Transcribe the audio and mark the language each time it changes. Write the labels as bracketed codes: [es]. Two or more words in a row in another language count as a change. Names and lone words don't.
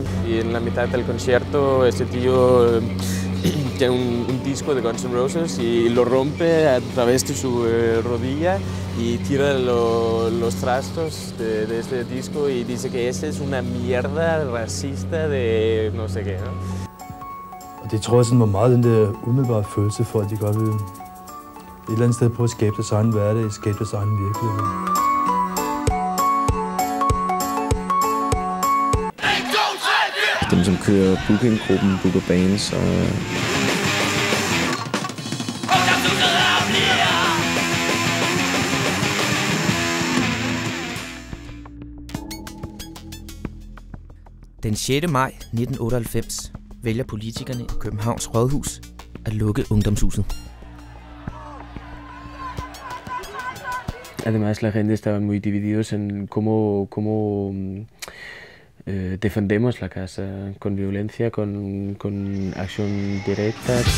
[es] Y en la mitad del concierto este tío tiene un disco de Guns N' Roses y lo rompe a través de su rodilla y tira los trastos de este disco y dice que esta es una mierda racista de no sé qué, ¿no? [da] Og det tror jeg sådan var meget den der umiddelbare følelse for, at de godt vil et eller andet sted på at skabe deres egen hverdag, skabe deres egen virkelighed. Dem, som kører bookinggruppen, booker bands og... Den 6. maj 1998 vælger politikerne i Københavns Rådhus at lukke Ungdomshuset. [es] Además, la gente estaba muy divididos en cómo defendemos la casa, con violencia, con acción directa.